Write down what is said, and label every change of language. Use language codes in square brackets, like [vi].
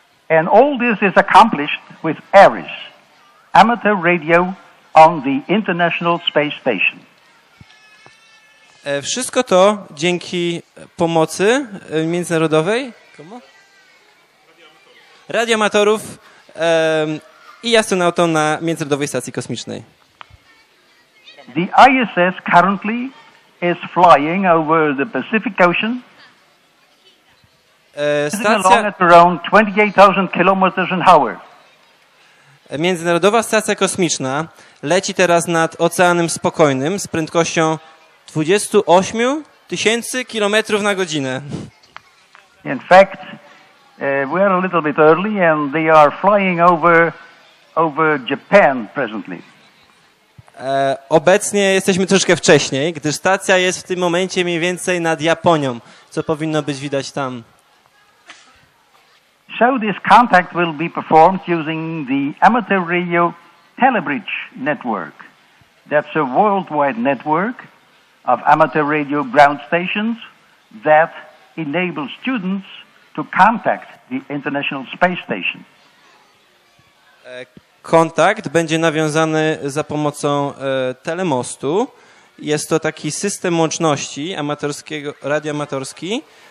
[en] And all this is accomplished with ARISS, amateur radio on the International Space Station. [pl] Wszystko to dzięki pomocy międzynarodowej radioamatorów i astronautom na Międzynarodowej Stacji Kosmicznej. [en] The ISS currently is flying over the Pacific Ocean along at around 28,000 kilometers an hour. [pl] Międzynarodowa Stacja Kosmiczna leci teraz nad Oceanem Spokojnym z prędkością 28 000 kilometrów na godzinę. [en] In fact, we are a little bit early and they are flying over Japan presently. [pl] Obecnie jesteśmy troszkę wcześniej, gdyż stacja jest w tym momencie mniej więcej nad Japonią, co powinno być widać tam. [en] So this contact will be performed using the amateur radio telebridge network. That's a worldwide network of amateur radio ground stations that enable students to contact the International Space Station. [pl] Kontakt będzie nawiązany za pomocą telemostu. Jest to taki system łączności radioamatorski.